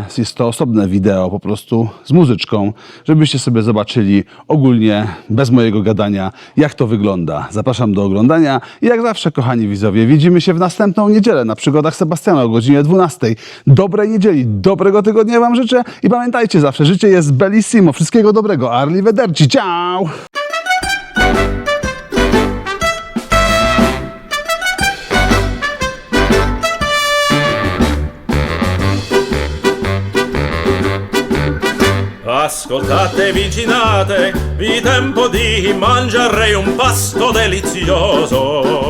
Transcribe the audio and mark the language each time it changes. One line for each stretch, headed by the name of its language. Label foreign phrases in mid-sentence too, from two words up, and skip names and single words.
Polish: Jest to osobne wideo po prostu z muzyczką, żebyście sobie zobaczyli ogólnie, bez mojego gadania, jak to wygląda. Zapraszam do oglądania i jak zawsze, kochani widzowie, widzimy się w następną niedzielę na przygodach Sebastiana o godzinie 12. Dobrej niedzieli, dobrego tygodnia wam życzę i pamiętajcie zawsze, życie jest bellissimo. Wszystkiego dobrego.
Italian: Arrivederci. Ciao! Ascoltate vicinate, vi tempo di mangiare un pasto delizioso.